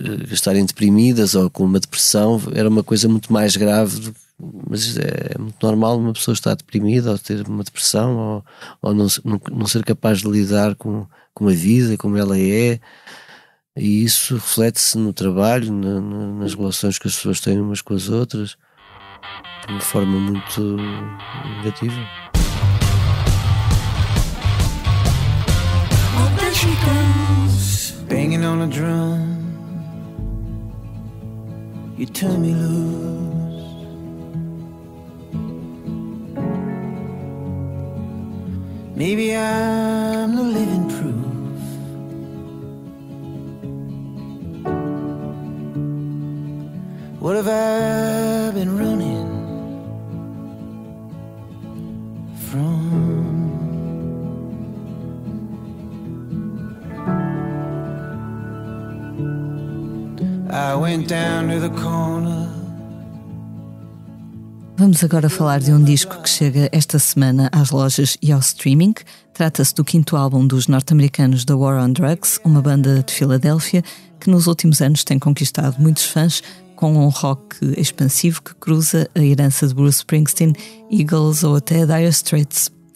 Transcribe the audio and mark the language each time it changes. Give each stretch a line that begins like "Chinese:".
Portuguese: estarem deprimidas ou com uma depressão era uma coisa muito mais grave, mas é muito normal uma pessoa estar deprimida ou ter uma depressão ou não ser capaz de lidar com a vida como ela é, e isso reflete-se no trabalho, nas relações que as pessoas têm umas com as outras de uma forma muito negativa.
English: Oh, there she goes, banging on a drum. You turn me loose. Maybe I'm the living proof. What have I been running from? I went down to the corner.
Portuguese: Vamos agora falar de um disco que chega esta semana às lojas e ao streaming. Trata-se do 5º álbum dos norte-americanos The War on Drugs, uma banda de Filadélfia que nos últimos anos tem conquistado muitos fãs com um rock expansivo que cruza a herança de Bruce Springsteen, Eagles ou até Dire Straits.